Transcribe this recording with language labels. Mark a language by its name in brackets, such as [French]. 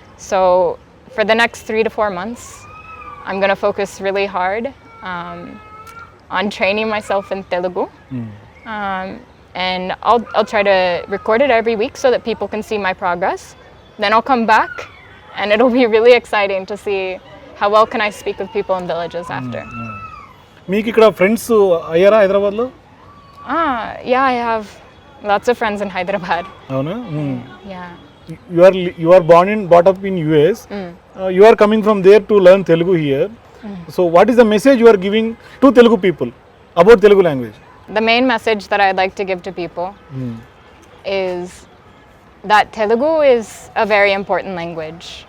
[English] So for the next 3 to 4 months, I'm going to focus really hard on training myself in Telugu. And I'll try to record it every week so that people can see my progress. Then I'll come back and it'll be really exciting to see how well can I speak with people in villages after. [Telugu] మీకు ఇక్కడ friends అయ్యారా హైదరాబాద్లో? [English] Yeah, I have lots of friends in Hyderabad. [Telugu] అవునా? [English] Yeah. You are brought up in US. You are coming from there to learn Telugu here. So what is the message you are giving to Telugu people about Telugu language? The main message that I'd like to give to people is that Telugu is a very important language.